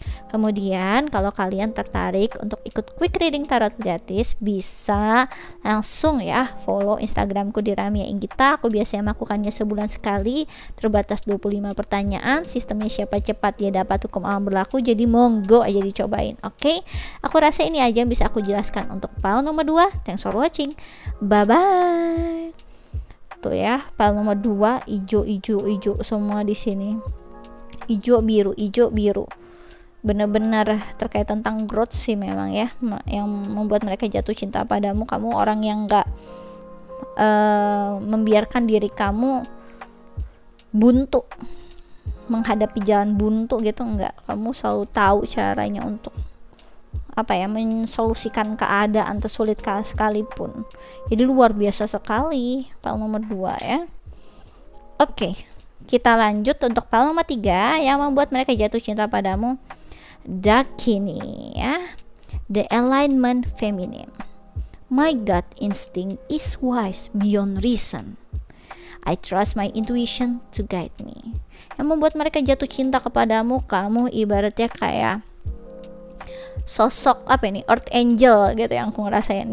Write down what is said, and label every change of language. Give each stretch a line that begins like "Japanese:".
Indonesian: Kemudian kalau kalian tertarik untuk ikut quick reading tarot gratis, bisa langsung ya follow Instagramku di Ramia Inggita. Aku biasanya melakukannya sebulan sekali, terbatas 25 pertanyaan. Sistemnya siapa cepat dia dapat, hukum alam berlaku, jadi monggo aja dicobain. Oke, aku rasa ini aja yang bisa aku jelaskan untuk file nomor 2.
English: Thanks for watching, bye bye.
Indonesian: Tuh ya, file nomor 2 ijo semua di sini, ijo biru, benar-benar terkait tentang growth sih memang ya, yang membuat mereka jatuh cinta padamu. Kamu orang yang gak membiarkan diri kamu buntu, menghadapi jalan buntu gitu, enggak. Kamu selalu tahu caranya untuk mensolusikan keadaan tersulit sekalipun. Jadi luar biasa sekali file nomor 2 ya. Oke, kita lanjut untuk file nomor 3 yang membuat mereka jatuh cinta padamu.
English: Dakini ya, the alignment feminine. My gut instinct is wise beyond reason. I trust my intuition to guide me.
Indonesian: Yang membuat mereka jatuh cinta kepadamu, kamu ibaratnya kayak sosok Earth Angel gitu yang aku ngerasain.